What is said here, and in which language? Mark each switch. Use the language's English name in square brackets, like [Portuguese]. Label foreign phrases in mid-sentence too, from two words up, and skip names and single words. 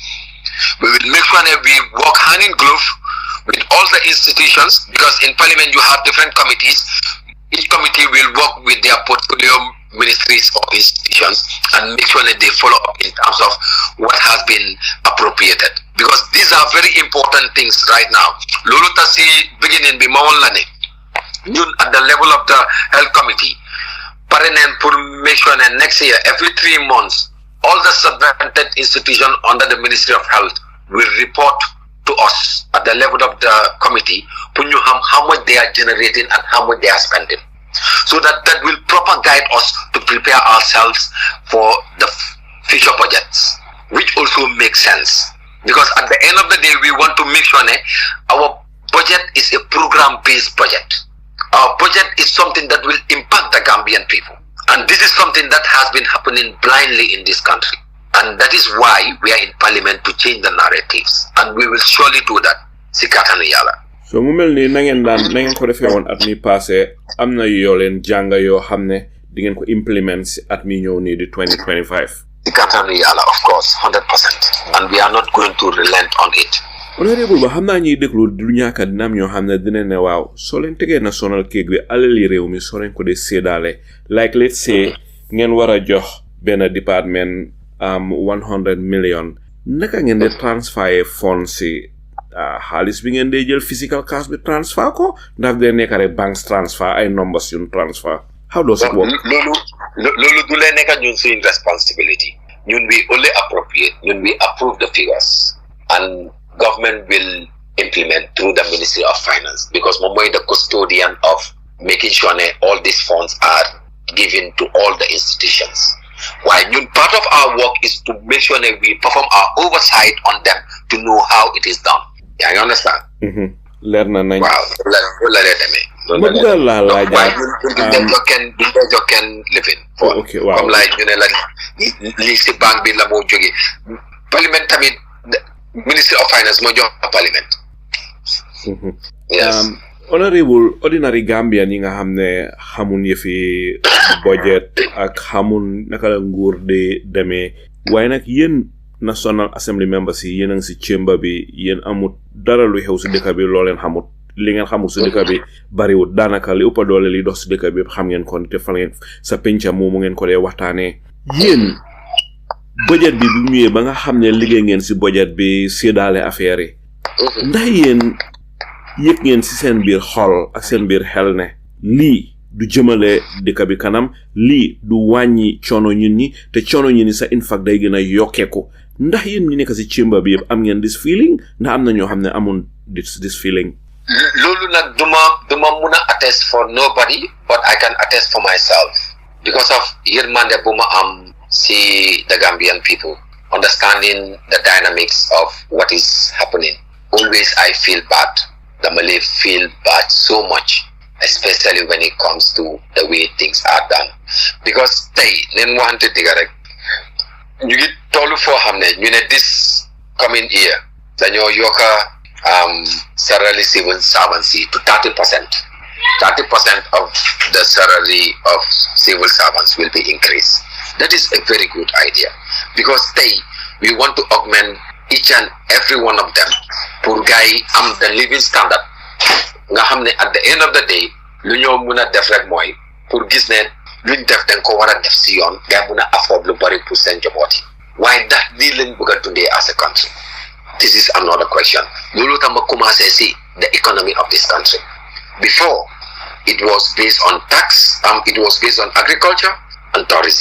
[English] We will make sure that we work hand in glove with all the institutions because in Parliament you have different committees. Each committee will work with their portfolio ministries or institutions and make sure that they follow up in terms of what has been appropriated because these are very important things right now. [Wolof] Lolo tasi beginning bi mawon la ne ñun [English] at the level of the health committee [Wolof] parenen pour [English] make sure that next year every 3 months all the subvented institutions under the Ministry of Health will report to us at the level of the committee [Wolof] pour ñu xam [English] how much they are generating and how much they are spending. So that will proper guide us to prepare ourselves for the future budgets, which also makes sense. Because at the end of the day, we want to make sure that our budget is a program-based budget. Our budget is something that will impact the Gambian people. And this is something that has been happening blindly in this country. And that is why we are in Parliament to change the narratives. And we will surely do that. [Wolof] Sikatanu yala. So mu mel ni na ngeen ko defee woon at mi passé am na yoo leen jàng yoo xam ne di ngeen ko implement si at mi ñëw nii di 2025. [English] The country, of course, 100%, and we are not going to relent on it. [Wolof] Honorable ba xam naa ñuy déglu du ñàkk dina am ñoo xam ne dina ne waaw soo leen tegee [English] national cake [Wolof] bi alali réew mi soo leen ko dee séddaale [English] like let's say [Wolof] ngeen war a jox benn département 100 million naka ngeen de [English] transfer funds [Wolof] si xaalis bi ngeen dee jël [English] physical cash [Wolof] bi transfer ko ndax dee nekk rek [English] banks transfer [Wolof] ay numbers yun transfer [English] how does it work? [Wolof] Loolu du leen nekk ñun suñ responsibility ñun [English] we only appropriate ñun we approve the figures and government will implement through the Ministry of Finance because [Wolof] moom mooy [English] the custodian of making sure that all these funds are given to all the institutions. While part of our work is to make sure that we perform our oversight on them to know how it is done. Yeah, you understand? [Wolof] Learn na nañ. [English] Wow, let it [Wolof] ma bëgg laa laajaat duñ jox kenn lifin for comme like ñu ne la lii si banque bi la moo jógee parlement tamit Ministry of Finance moo jox parlement. [English] Yes. [Wolof] Honorable ordinary Gambian yi nga xam ne xamun yëfi budget ak xamun naka la nguur di demee waaye nag yéen [English] National Assembly members [Wolof] yi yéen a ngi si chamber bi yéen amut dara lu xew si dëkk bi loo leen xamut li ngeen xamul si dëkk bi bariwut daanaka li ëpp doole li dox si dëkk bi xam ngeen kon te fan ngeen sa penca moomu ngeen ko dee waxtaanee yéen budget bi bu ñëwee ba nga xam ne liggéey ngeen si budget bi séddaale affaire yi ndax yéen yëg ngeen si seen biir xol ak seen biir xel ne lii du jëmale dëkk bi kanam lii du wàññi coono ñun ñi te coono ñun ñi sa [English] in fact [Wolof] day gën a yokkeeku ndax yéen ñi nekk si chamber bi yëpp am ngeen [English] this feeling [Wolof] ndax am na ñoo xam ne amun [English] this feeling. [Wolof] loolu nag duma mun a [English] attest for nobody but I can attest for myself because of [Wolof] yërmande bu ma am si [English] the Gambian people understanding the dynamics of what is happening. Always I feel bad. [Wolof] dama lay [English] feel bad so much especially when it comes to the way things are done because [Wolof] tey neen waxante digga rek ñu ngi tollu foo xam ne ñu ne [English] this coming year [Wolof] dañoo yokka [English] salary civil servants to 30%. 30% of the salary of civil servants will be increased. That is a very good idea because we want to augment each and every one of them [Wolof] pour gars am [English] the living standard [Wolof] nga xam ne [English] at the end of the day [Wolof] lu ñoo mun a def rek mooy pour gis ne luñ def dañ ko war a def si yoon gars mun a [English] afford lu bari [Wolof] pour seen njaboot yi waaye ndax lii lañ bëgg a dundee [English] as a country. This is another question. [Wolof] Loolu tam ma commencé si [English] the economy of this country. Before it was based on tax, it was based on agriculture and tourism.